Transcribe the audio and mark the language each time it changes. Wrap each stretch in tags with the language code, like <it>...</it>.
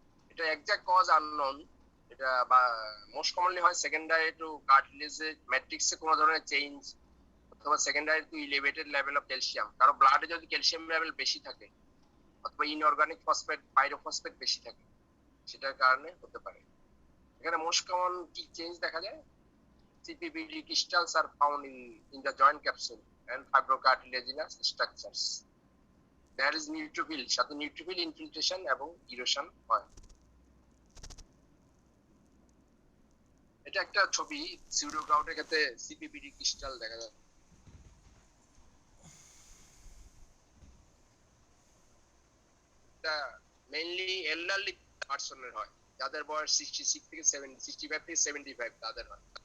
<bn>এটা</bn> <en>Exact cause unknown.</en> <bn>এটা বা মোস্ট কমনলি হয় সেকেন্ডারি টু কার্টিলেজে ম্যাট্রিক্সে কোনো ধরনের চেঞ্জ অথবা secondary to elevated level of calcium. কারো ব্লাডে যদি ক্যালসিয়াম লেভেল বেশি থাকে অথবা ইনঅর্গানিক ফসফেট পাইরোফসফেট বেশি থাকে সেটার কারণে হতে পারে। এখানে মোস্ট কমন কি চেঞ্জ দেখা যায়?</bn> <en>CPBD crystals are found in the joint capsule and fibrocartilaginous structures. There is neutrophil,</en> <bn>সাথে</bn> <en>neutrophil infiltration এবং erosion হয়।</en> <bn>এটা একটা ছবি সিউডোগাউটের ক্ষেত্রে CPBD ক্রিস্টাল দেখা যায়। এটা মেইনলি এল্ডারলি পারসনের হয়, যাদের বয়স 65 থেকে 75 তাদের হয়।</bn>